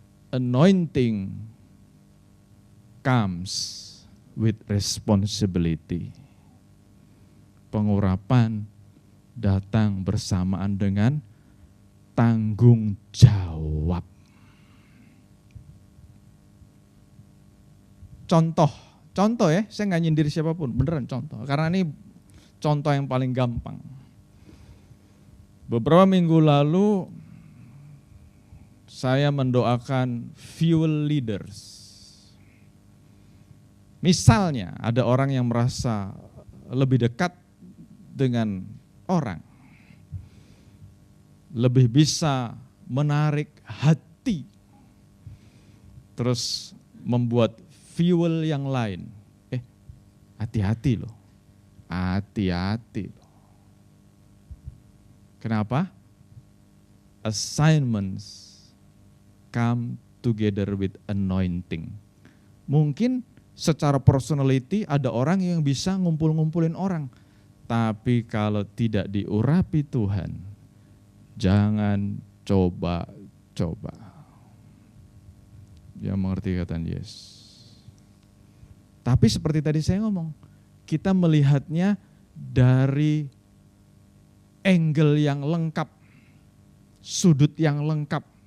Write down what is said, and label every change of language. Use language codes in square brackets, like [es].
[en] Anointing comes with responsibility. [id] Pengurapan datang bersamaan dengan tanggung jawab. Contoh ya, saya nggak nyindir siapapun, beneran contoh. Karena ini contoh yang paling gampang. Beberapa minggu lalu saya mendoakan fuel leaders. Misalnya ada orang yang merasa lebih dekat dengan orang, lebih bisa menarik hati, terus membuat fuel yang lain. Hati-hati loh, hati-hati loh. Kenapa? [en] Assignments come together with anointing. [id] Mungkin secara personality ada orang yang bisa ngumpul-ngumpulin orang. Tapi kalau tidak diurapi Tuhan, jangan coba-coba. Dia mengerti kata Yesus. Tapi seperti tadi saya ngomong, kita melihatnya dari angle yang lengkap, sudut yang lengkap.